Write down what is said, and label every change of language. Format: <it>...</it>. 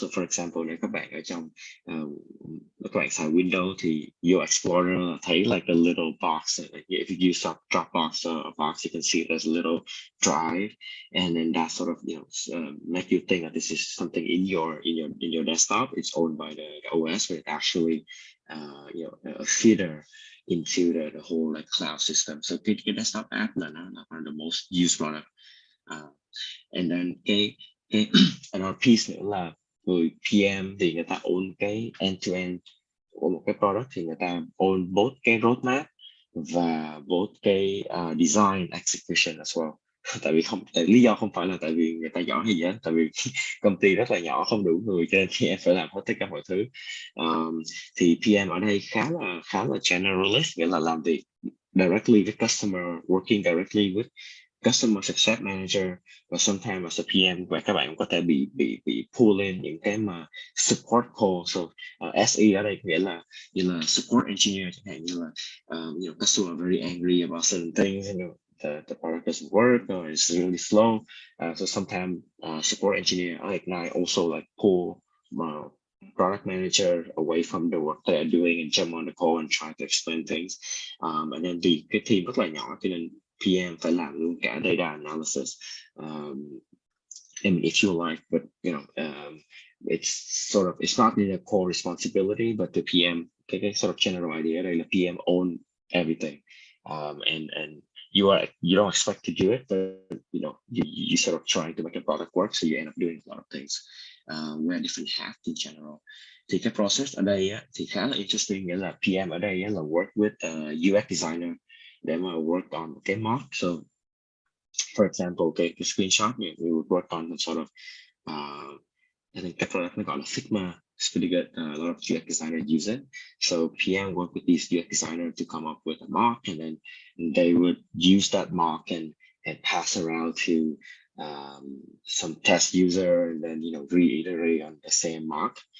<vi>So for example, nếu các bạn ở trong các bạn xài Windows thì your Explorer thấy like a little box.</vi> <en>If you use a Dropbox or a box, you can see there's a little drive, and then that sort of make you think that this is something in your desktop. It's owned by the OS, but it actually a feeder into the whole like cloud system. So cái desktop app là nó là one of the most used product.</en> <vi>And then cái another piece nữa là người PM thì người ta own cái end to end của một cái product, thì người ta own both cái roadmap</vi> <en>và both cái design execution as well.</en> <vi>Tại lý do không phải là tại vì người ta giỏi hay gì hết, tại vì công ty rất là nhỏ, không đủ người, cho nên PM phải làm hết tất cả mọi thứ. Thì PM ở đây khá là generalist, nghĩa là làm việc directly with customer, working directly with customer success manager, và sometimes as a PM và các bạn cũng có thể bị pull lên những cái mà support call.</vi> <en>So SE ở đây nghĩa là như là support engineer, chẳng hạn như là customer are very angry about certain things, the product doesn't work or it's really slow. So sometimes support engineer at Ignite also like pull product manager away from the work they're doing and jump on the call and try to explain things.</en> <vi>And then vì cái team rất là nhỏ cho nên PM phải làm luôn cả data analysis.</vi> <en>I mean, if you like, but it's not in a core responsibility, but the PM, cái sort of general idea đây là PM own everything, and you don't expect to do it, but you sort of trying to make a product work, so you end up doing a lot of things. Wear different hats in general.</en> <vi>Thì cái process ở đây á, thì khá là interesting, nghĩa là PM ở đây á, là work with UX designer để mà work on cái mock.</vi> <en>So for example, cái screenshot we would work on some sort of I think cái product nó gọi là Figma. It's pretty good. A lot of UX designers use it. So PM work with these UX designers to come up with a mock, and then they would use that mock and pass around to some test user, and then reiterate on the same mock.</en>